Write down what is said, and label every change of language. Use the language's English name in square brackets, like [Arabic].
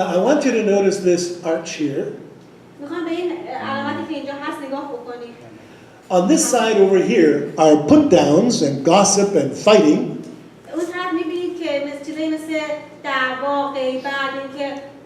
[English] Now I want you to notice this arch here. [Persian] میخوام به این علامتی که اینجا هست نگاه بکنید. [English] On this side over here are put downs and gossip and fighting. [Persian] اون طرف می‌بینید که چیزایی مثل دعوا، غیبت، اینکه